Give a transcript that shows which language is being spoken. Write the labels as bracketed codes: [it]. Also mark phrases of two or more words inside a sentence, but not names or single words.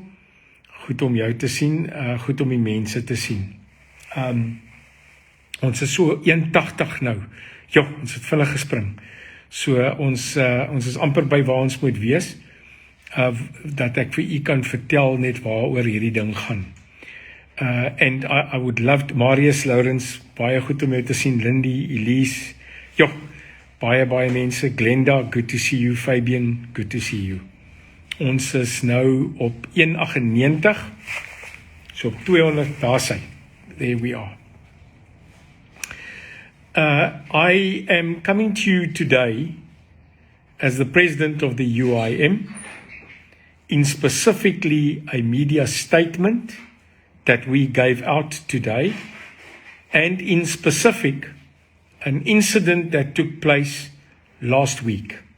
[af] Goed om jou te sien, goed om die mense te sien. Ons is so 81 nou. Jo, ons het vinnig gespring. So ons is amper by waar ons moet wees, dat ek vir u kan vertel net waaroor hierdie ding gaan. [en] And I would love to, [af] Marius, Lawrence, baie goed om jou te sien, Lindy, Elise, baie mense, Glenda, [en] good to see you, Fabian, good to see you. [af] Ons is nou op 198, so op 200, daar sy, [en] there we are. I am coming to you today as the president of the UIM, in specifically a media statement that we gave out today, and in specific, an incident that took place last week.